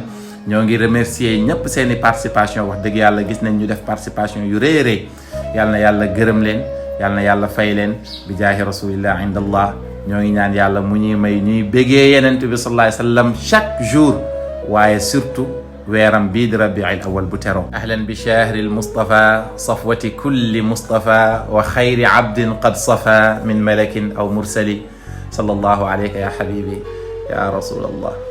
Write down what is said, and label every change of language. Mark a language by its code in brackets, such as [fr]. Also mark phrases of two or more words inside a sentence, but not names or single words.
[wo] ñoo ngi remercier ñëpp seeni participation wax dëgg yàlla gis nañ ñu def participation yu rëy a rëy yàlla na yàlla gërëm leen yàlla na yàlla fay leen [ar] بجاه رسول الله عند الله [wo] ñoo ngi ñaan yàlla mu ñuy may ñuy bégee yenent bi [ar] صلى الله عليه وسلم [fr] chaque jour [wo] waaye surtout weeram bii di rabiil awal bu teroo [ar] أهلا بشهر المصطفى صفوة كل مصطفى وخير عبد قد صفا من ملك أو مرسل صلى الله عليك يا حبيبي يا رسول الله